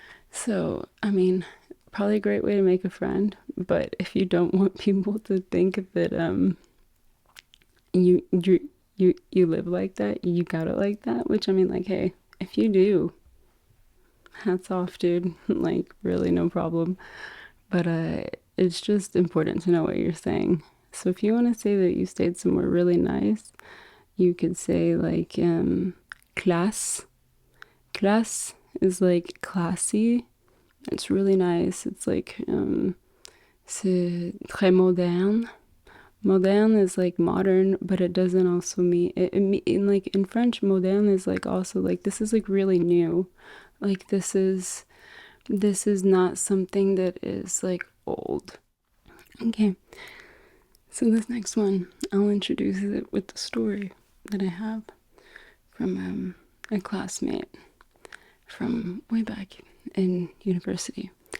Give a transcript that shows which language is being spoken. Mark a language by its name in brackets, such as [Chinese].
[English] So, I mean, probably a great way to make a friend, but if you don't want people to think that you live like that, you got it like that, which I mean, like, hey, if you do, hats off, dude. Like, really no problem. But it's just important to know what you're saying. So if you want to say that you stayed somewhere really nice, you could say like classe. Classe is like classy. It's really nice. It's like [French] c'est très moderne. [English] Moderne is like modern, but it doesn't also mean like in French, moderne is like also like this is like really new. Like this is not something that is like old. Okay. So this next one, I'll introduce it with the story that I have from a classmate from way back in university.